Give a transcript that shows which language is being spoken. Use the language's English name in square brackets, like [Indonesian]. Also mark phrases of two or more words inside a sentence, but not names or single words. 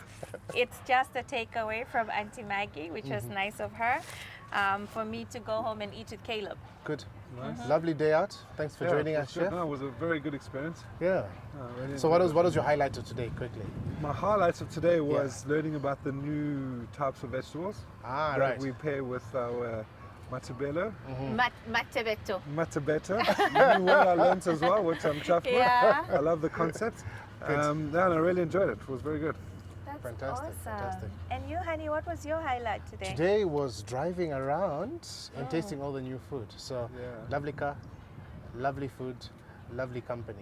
[English] It's just a takeaway from Aunty Maggie, which was nice of her, for me to go home and eat with Caleb. Good. Nice. Lovely day out. Thanks for joining it us, was good. Chef. No, it was a very good experience. Yeah. Really So what was your highlight of today, quickly? My highlights of today was learning about the new types of vegetables Ah, that right. we pair with our matabello. Matebeto. Matabetta. New word I learned as well, which I'm chuffed Yeah. with. I love the concept. And I really enjoyed it. It was very good. That's Fantastic, awesome. fantastic. And you, honey, what was your highlight today? Today was driving around and tasting all the new food. So Yeah. lovely car, lovely food, lovely company.